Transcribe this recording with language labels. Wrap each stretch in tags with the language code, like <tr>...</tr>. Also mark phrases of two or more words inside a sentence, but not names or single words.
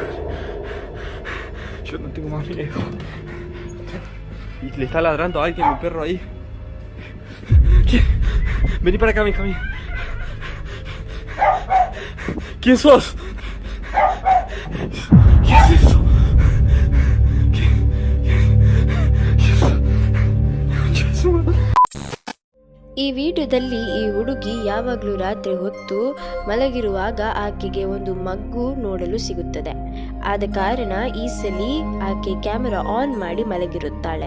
<es>Yo no tengo más miedo. Y le está ladrando a alguien, mi perro ahí. ¿Quién? Vení para acá, mi hija mía. ¿Quién sos? ¿Qué es eso?</es> <kn>ಈ ವಿಡಿಯೋದಲ್ಲಿ ಈ ಹುಡುಗಿ ಯಾವಾಗಲೂ ರಾತ್ರಿ ಹೊತ್ತು ಮಲಗಿರುವಾಗ ಆಕೆಗೆ ಒಂದು ಮಗು ನೋಡಲು ಸಿಗುತ್ತದೆ. ಆದ ಕಾರಣ ಈ ಸಲ ಆಕೆ</kn> <en>camera on</en> <kn>ಮಾಡಿ ಮಲಗಿರುತ್ತಾಳೆ.</kn>